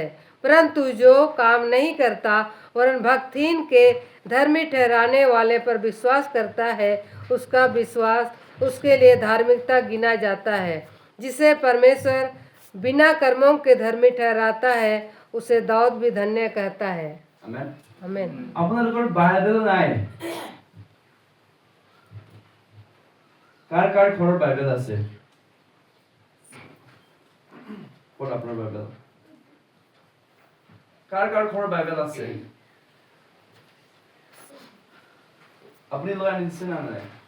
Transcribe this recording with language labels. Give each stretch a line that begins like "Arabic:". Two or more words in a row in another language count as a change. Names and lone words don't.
Hindi: परंतु जो काम नहीं करता वरन भक्तिहीन के धर्मी ठहराने वाले पर विश्वास करता है, उसका विश्वास उसके लिए धार्मिकता गिना जाता है। जिसे परमेश्वर बिना कर्मों के धर्मी ठहराता है उसे दाऊद भी धन्य कहता है।
Assamese: আমেন।
Hindi: आमीन।
Assamese: আপোনালোকৰ বাইবেল নাই? কাৰ কাৰ ঘৰৰ বাইবেল আছে? ক'ত আপোনাৰ বাইবেল? কাৰ কাৰ ঘৰৰ বাইবেল আছে? আপুনি লৈ আনিছে না নাই?